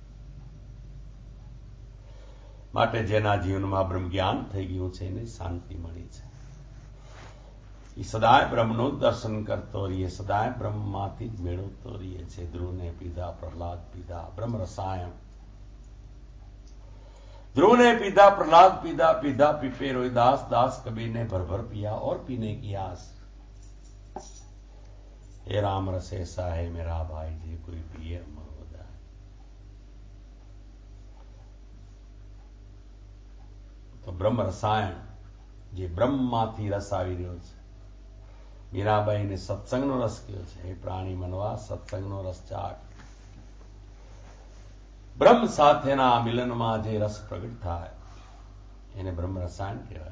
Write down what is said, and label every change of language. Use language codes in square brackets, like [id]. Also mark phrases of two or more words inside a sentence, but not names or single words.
[gu] માટે જેના જીવનમાં બ્રહ્મ જ્ઞાન થઈ ગયું છે એને શાંતિ મળી છે. એ સદાય બ્રહ્મનું દર્શન કરતો રહીએ, સદાય બ્રહ્મમાંથી જ મેળવતો રહીએ છે. ધ્રુવને પીધા, પ્રહલાદ પીધા, બ્રહ્મ રસાયણ. [hi] ध्रुव ने पीधा, प्रहलाद पीधा, पीधा पीपे रोहिदास, दास कबीर ने भर भर पिया और पीने की आस. हे राम रस ऐसा है मेरा भाई, जे कोई पिए अमर हो जाए. [gu] તો બ્રહ્મ રસાયણ, જે બ્રહ્મમાંથી રસ આવી રહ્યો છે. મીરાબાઈને સત્સંગનો રસ કયો છે, હે પ્રાણી મનવા સત્સંગનો રસ ચાખ. બ્રહ્મ સાથેના મિલનમાં જે રસ પ્રગટ થાય એને બ્રહ્મ રસાયણ કહેવાય.